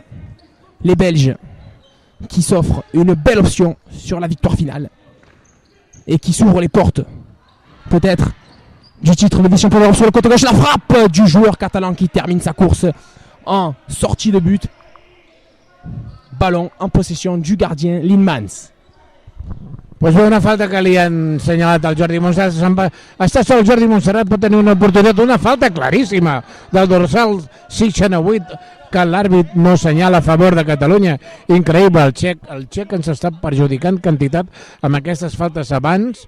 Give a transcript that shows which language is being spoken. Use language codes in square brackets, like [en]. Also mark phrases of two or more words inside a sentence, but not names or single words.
[fr] Les Belges qui s'offrent une belle option sur la victoire finale et qui s'ouvrent les portes peut-être du titre de vice-champion d'Europe sur le côté gauche. La frappe du joueur catalan qui termine sa course en sortie de but. Ballon en possession du gardien Linmans. [ca] Pues bé, una falta que li han assenyalat al Jordi Montserrat. Està sol Jordi Montserrat, pot tenir una oportunitat, una falta claríssima del dorsal 68 que l'àrbit no assenyala a favor de Catalunya. Increïble, el txec ens està perjudicant quantitat amb aquestes faltes abans.